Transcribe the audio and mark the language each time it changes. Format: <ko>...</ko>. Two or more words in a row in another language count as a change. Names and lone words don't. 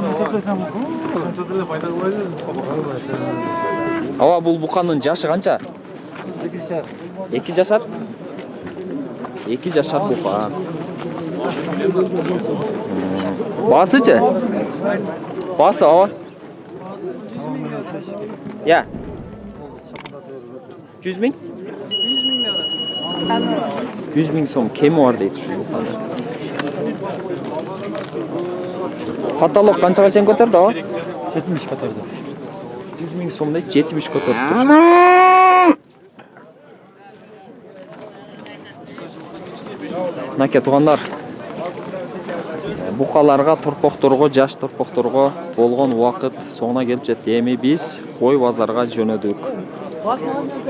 <ky>Ава бул буканын жашы канча? 2 жашар. 2 жашар бука. Баасычы? Баасы ава? 100 000.</ky> <uz>Ya. 100 000? 100 000 so'm kemi bor deydi shu insonlar. Katalog qanchagacha ko'tardi ava? 70 ko'tardi. 100 000 so'm deydi, 70 ko'tardi.</uz> <ky>Naka тугандар. Букаларга, торпокторго, жаш торпокторго болгон убакыт соңуна келип жетти. Эми биз кой базарга жөнөдүк.</ky>